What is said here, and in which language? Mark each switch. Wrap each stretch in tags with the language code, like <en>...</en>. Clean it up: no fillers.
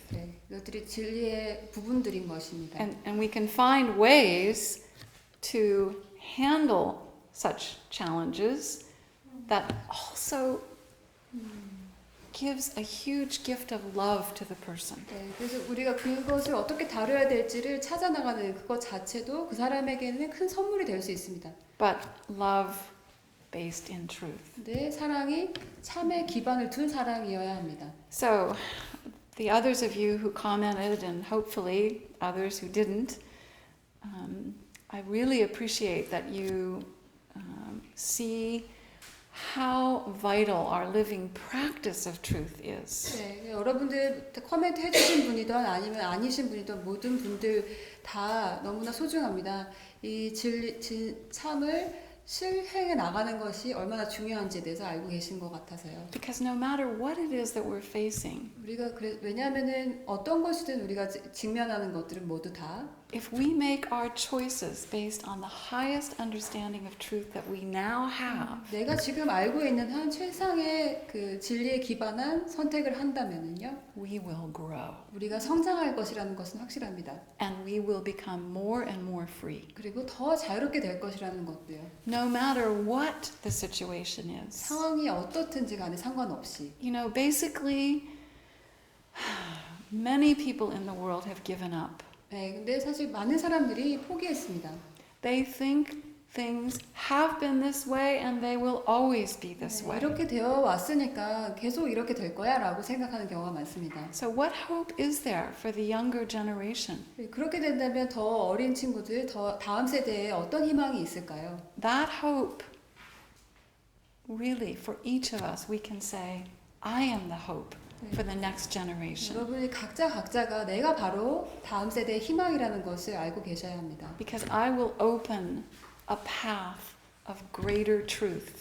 <ko>네, 이것들이 진리의 부분들인 것입니다.</ko> <en>And we can find ways to handle such challenges that also gives a huge gift of love to the person.</en> <ko>네, 그래서 우리가 그것을 어떻게 다뤄야 될지를 찾아나가는 그것 자체도 그 사람에게는 큰 선물이 될 수 있습니다.</ko> <en>But love based in truth.</en> <ko>근데 사랑이 참에 기반을 둔 사랑이어야 합니다.</ko> <en>So, the others of you who commented, and hopefully others who didn't, I really appreciate that you see how vital our living practice of truth is.</en> <ko>네, 여러분들 코멘트 해주신 분이든 아니면 아니신 분이든 모든 분들 다 너무나 소중합니다. 이 참을 실행해 나가는 것이 얼마나 중요한지에 대해서 알고 계신 것 같아서요.</ko> <en>Because no matter what it is that we're facing,</en> <ko>우리가 왜냐하면은 어떤 것이든 우리가 직면하는 것들은 모두 다</ko> <en>if we make our choices based on the highest understanding of truth that we now have,</en> <ko>내가 지금 알고 있는 한 최상의 그 진리에 기반한 선택을 한다면은요,</ko> <en>we will grow</en> <ko>우리가 성장할 것이라는 것은 확실합니다.</ko> <en>and we will become more and more free.</en> <ko>그리고 더 자유롭게 될 것이라는 것도요.</ko> <en>No matter what the situation is.</en> <ko>상황이 어떻든지 간에 상관없이.</ko> <en>You know, basically, many people in the world have given up.</en> <ko>네, 근데 사실 많은 사람들이 포기했습니다.</ko> <en>They think things have been this way and they will always be this way.</en> <ko>이렇게 되어 왔으니까 계속 이렇게 될 거야라고 생각하는 경우가 많습니다.</ko> <en>So what hope is there for the younger generation?</en> <ko>그렇게 된다면 더 어린 친구들, 더 다음 세대에 어떤 희망이 있을까요?</ko> <en>That hope, really, for each of us, we can say, I am the hope for the next generation.</en> <ko>여러분이 각자가 내가 바로 다음 세대의 희망이라는 것을 알고 계셔야 합니다.</ko> <en>Because I will open a path of greater truth.</en>